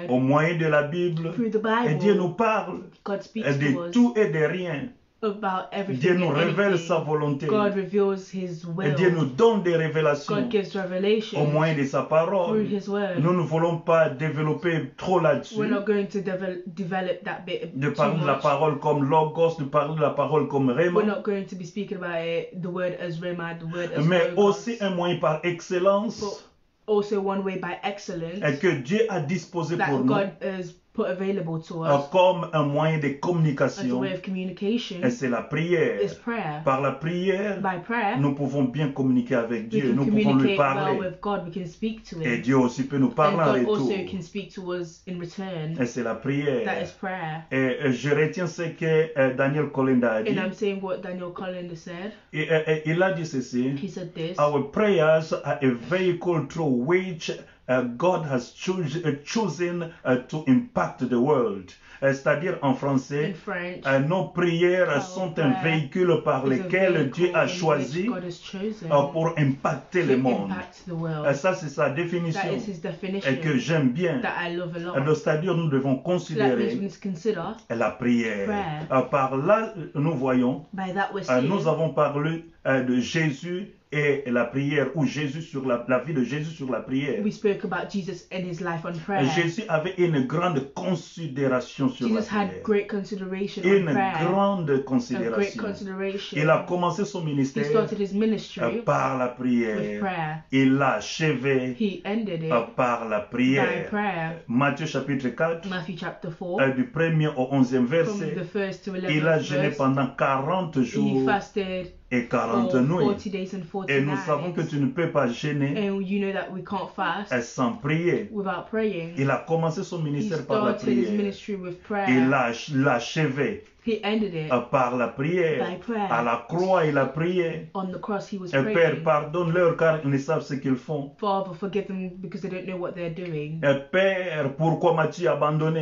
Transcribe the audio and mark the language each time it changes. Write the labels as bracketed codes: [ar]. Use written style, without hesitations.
[fr] au moyen de la Bible. [en] through the [fr] Et Dieu [en] Bible. [fr] nous parle [en] God speaks to [fr] de [en] us [fr] tout et de rien. [en] about [fr] Dieu [en] everything [fr] nous [en] and [fr] révèle sa [en] anything. [fr] volonté. [en] God reveals His [fr] Et Dieu nous [en] will. [fr] donne des révélations [en] God gives [fr] au [en] revelation [fr] moyen de sa [en] through [fr] parole. [en] His word. [fr] Nous ne voulons pas développer trop là-dessus. [en] We're not going to develop that bit [fr] De [en] too [fr] parler de la [en] much. [fr] parole comme logos, de parler de la parole comme [en] We're [fr] réma, [en] not going to be speaking about it, the word as Rhema, the word as [fr] mais [en] Logos, [fr] aussi un moyen par excellence [en] but also one way by excellence [fr] que Dieu a disposé pour [en] that [fr] nous [en] God has put available to us [fr] comme un moyen de [en] as a [fr] communication. [en] way of communication [fr] Et c'est la prière. [en] is prayer. [fr] Par la prière, [en] By prayer, [fr] nous pouvons bien communiquer avec [en] we [fr] Dieu. [en] can [fr] Nous pouvons lui [en] communicate well [fr] parler. [en] with God, we can speak to [fr] Et [en] Him. [fr] Dieu aussi peut nous [en] And [fr] parler en [en] God [fr] retour. [en] also can speak to us in return. [fr] Et c'est la [en] That [fr] prière. [en] is prayer. [fr] Et je retiens ce que Daniel Kolinda a dit. [en] And I'm saying what Daniel Collins said. [fr] Et il a dit ceci. [en] He said this. Our prayers are a vehicle through which God has chosen to impact the world. [fr] C'est-à-dire en [en] In [fr] français, [en] French, [fr] nos prières sont un véhicule par [en] is a [fr] lequel [en] vehicle [fr] Dieu a [en] in [fr] choisi [en] which God has chosen [fr] pour impacter le [en] to [fr] monde. [en] impact the world. [fr] Ça, c'est sa définition [en] That is His [fr] et que [en] definition [fr] j'aime bien. [en] that I love a lot. [fr] C'est-à-dire, nous devons [en] So that means we [fr] considérer [en] need to consider [fr] la prière. [en] prayer. [fr] Par là, nous voyons, [en] by that we're seeing [fr] nous avons parlé de Jésus et la prière, ou Jésus sur la vie de Jésus sur la prière. [en] we spoke about Jesus and His life on prayer. [fr] Jésus avait une grande considération sur la [en] Jesus had [fr] prière. [en] great consideration on [fr] Une [en] prayer. [fr] grande [en] A great [fr] considération. [en] consideration. [fr] Il a commencé son [en] He [fr] ministère [en] started his ministry [fr] par la [en] with [fr] prière. [en] prayer. [fr] Il l'a achevé [en] He ended it [fr] par la [en] by [fr] prière. [en] prayer. [fr] Matthieu chapitre 4, [en] Matthew chapter 4, [fr] du 1er au 11e [en] from [fr] verset. [en] the first to [fr] Il a [en] 11th [fr] jeûné [en] verse. [fr] pendant 40 [en] He [fr] jours [en] fasted [fr] et 40 [en] for [fr] nuits. [en] 40 days and 40 [fr] Et nous savons que [en] nights. [fr] tu ne peux pas jeûner [en] And you know that we can't fast [fr] sans prier. [en] without praying. [fr] Il a commencé son [en] He [fr] ministère par la [en] started his [fr] prière. [en] ministry with [fr] Il [en] prayer. [fr] l'a achevé [en] He ended it [fr] par la prière. [en] by prayer. [fr] À la croix, il a prié. [en] On the cross, he was [fr] Père, [en] praying. [fr] pardonne-leur car ils ne savent ce qu'ils font. [en] Father, forgive them because they don't know what they're doing. [fr] Père, pourquoi m'as-tu abandonné?